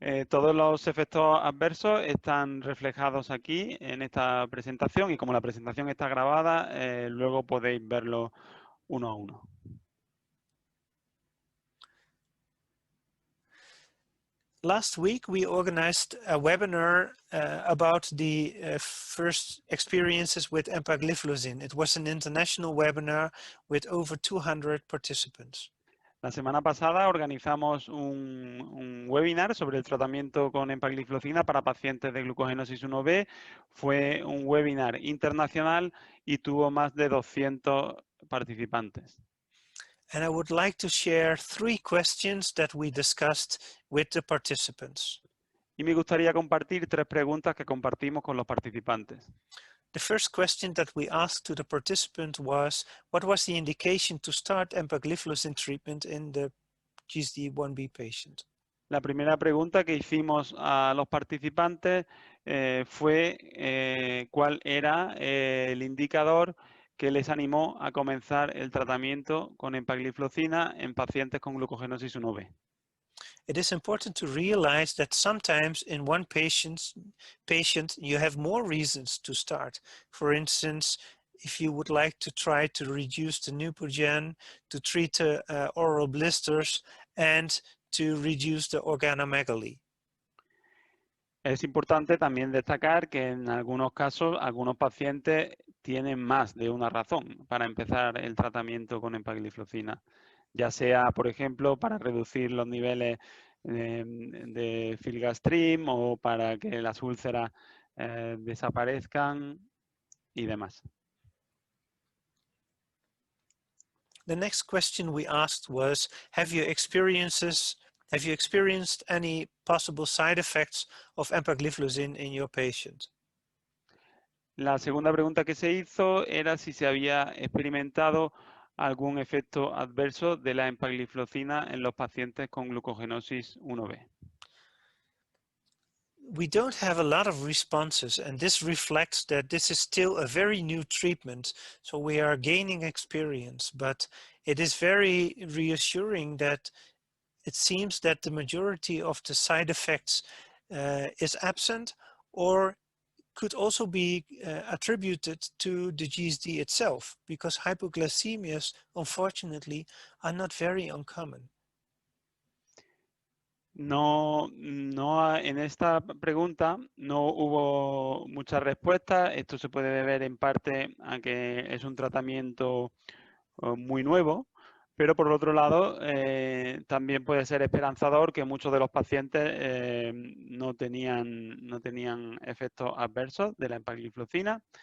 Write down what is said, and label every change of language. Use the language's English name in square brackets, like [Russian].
[Spanish] Todos los efectos adversos están reflejados aquí en esta presentación y como la presentación está grabada, luego podéis verlo uno a uno. [English] Last week, we organized a webinar about the first experiences with empagliflozin. It was an international webinar with over 200 participants. [Spanish] La semana pasada organizamos un webinar sobre el tratamiento con empagliflozina para pacientes de glucogenosis 1B. Fue un webinar internacional y tuvo más de 200 participantes. [English] And I would like to share 3 questions that we discussed with the participants. [Spanish] Y me gustaría compartir 3 preguntas que compartimos con los participantes. [English] The first question that we asked to the participant was, what was the indication to start empagliflozin treatment in the GSD1B patient? [Spanish] La primera pregunta que hicimos a los participantes fue cuál era el indicador que les animó a comenzar el tratamiento con empagliflozina en pacientes con glucogenosis 1B. [English] It is important to realize that sometimes in one patient you have more reasons to start. For instance, if you would like to try to reduce the Neupogen, to treat oral blisters, and to reduce the organomegaly. [Spanish] Es importante también destacar que en algunos casos, algunos pacientes tienen más de una razón para empezar el tratamiento con empagliflozina, ya sea, por ejemplo, para reducir los niveles de filgastrim o para que las úlceras desaparezcan y demás. [English] The next question we asked was, have you experienced any possible side effects of empagliflozin in your patient? [Spanish] La segunda pregunta que se hizo era si se había experimentado algún efecto adverso de la empagliflozina en los pacientes con glucogenosis 1B. [English] We don't have a lot of responses, and this reflects that this is still a very new treatment, so we are gaining experience, but it is very reassuring that it seems that the majority of the side effects is absent or could also be attributed to the GSD itself, because hypoglycemias, unfortunately, are not very uncommon. [Spanish] No, en esta pregunta no hubo muchas respuestas. Esto se puede deber en parte a que es un tratamiento muy nuevo, pero por otro lado también puede ser esperanzador que muchos de los pacientes no tenían efectos adversos de la empagliflozina.